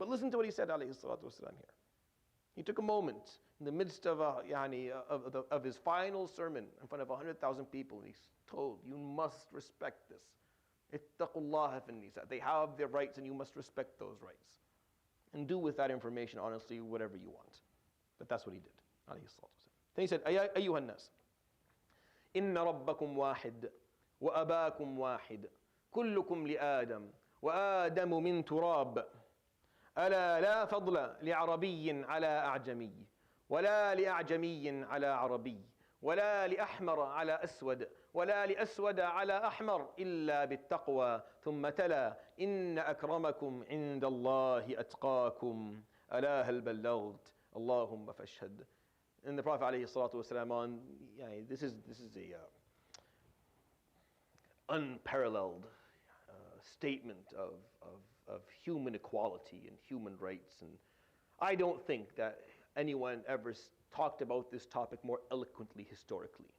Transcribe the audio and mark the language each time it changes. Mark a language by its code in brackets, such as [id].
[en] But listen to what he said, [ar] alayhi salatu wasalam, [en] here. He took a moment in the midst of his final sermon in front of 100,000 people, and he's told, you must respect this. [ar] Ittaqullaha fin nisa. [en] They have their rights, and you must respect those rights. And do with that information, honestly, whatever you want. But that's what he did. Then he said, [ar] أيها الناس إن ربكم واحد وأباكم واحد كلكم لآدم وآدم من تراب ألا لا فضل لعربي على أعجمي ولا لأعجمي على عربي ولا لأحمر على أسود ولا لأسود على أحمر إلا بالتقوى ثم تلا إن أكرمكم عند الله أتقاكم ألا هل بلغت اللهم فاشهد. [en] And the Prophet [ar] alayhi salatu wasalam [en] this is a unparalleled statement of human equality and human rights, and I don't think that anyone ever talked about this topic more eloquently historically.